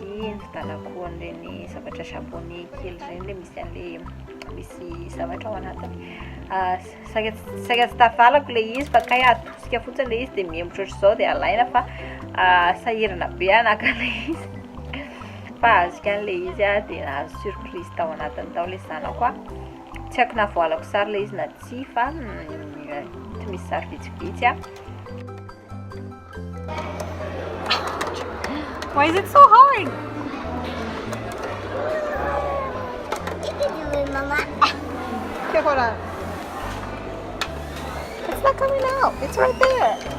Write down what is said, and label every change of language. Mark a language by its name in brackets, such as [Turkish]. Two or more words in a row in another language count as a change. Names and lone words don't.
[Malagasy] nividianako an'ireny zavatra japonais kely reny le misy an'le misy zavatra ao anatiny saika tsy tafalako le izy fa kay atosika fotsiny le izy de mihemotra ohatr'izao de alaina fa sahirana be anaka le izy fa azoko an'le izy de nahazo surprise tao anatiny tao le zanako tsy haiko navoalako sary le izy na tsy fa tsy misy sary vitsivitsy [English] Why is it so hard? You can do it, Mama. Okay, hold on. It's not coming out. It's right there.